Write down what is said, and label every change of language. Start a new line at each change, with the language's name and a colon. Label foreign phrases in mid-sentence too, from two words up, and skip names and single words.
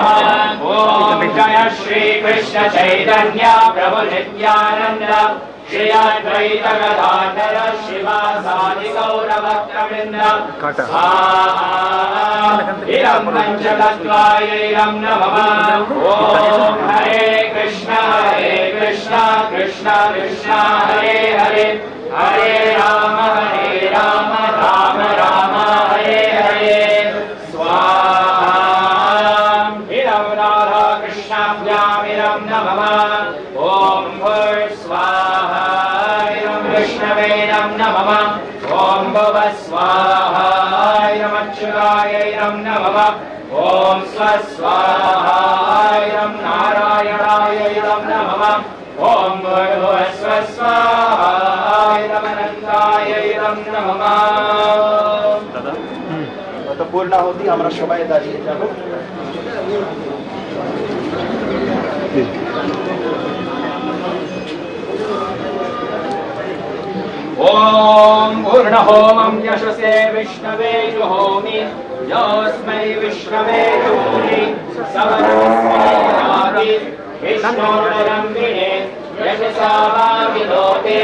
Sanskrit: ओम जय श्री कृष्ण चैतन्य प्रभु नित्यानंद श्री अद्वैत गदाधर शिवासादि गौर भक्तवृंद इदं पंचतत्त्वायै नमः। ओम हरे कृष्ण कृष्ण कृष्ण हरे हरे हरे राम राम राम हरे हरे स्वाहा। इदं राधा कृष्णाभ्यामिदं नमः। ओम भूर्स्वाहा इदं विष्णवे नमः। ओम भुवस्वाहा इदं अच्युतायै नमः। ओम स्वस्वाहा इदं नारायणायै नमः। ओम भूर्भुवस्वाहा इदं अनन्तायै नमः।
Bangla: তো পূর্ণাহুতি আমরা সবাই দাঁড়িয়ে যাব।
Sanskrit: ओम पूर्णहोमं यशसे विष्णवे जुहोमि योऽस्मै विष्णवे जुहोमि समर्पयामि नादि विष्णोरम्बिणे यशसा वाविलोके।